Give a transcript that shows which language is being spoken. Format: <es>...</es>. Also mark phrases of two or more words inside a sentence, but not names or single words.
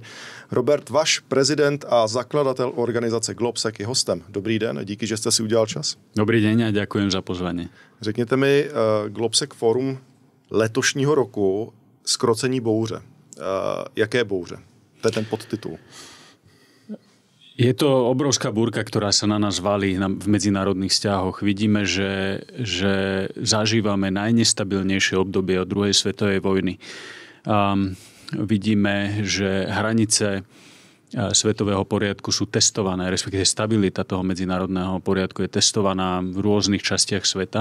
<cs>Robert Vaš, prezident a zakladatel organizace Globsec, je hostem. Dobrý den, díky, že jste si udělal čas.</cs> <sk>Dobrý den a ďakujem za pozvání.</sk> <cs>Řekněte mi, Globsec fórum letošního roku, zkrocení bouře. Jaké bouře? To je ten podtitul.</cs> <sk>Je to obrovská búrka, ktorá sa na nás valí v medzinárodných vzťahoch. Vidíme, že zažívame najnestabilnejšie obdobie od druhej svetovej vojny. Vidíme, že hranice svetového poriadku sú testované, respektíve stabilita toho medzinárodného poriadku je testovaná v rôznych častiach sveta.</sk>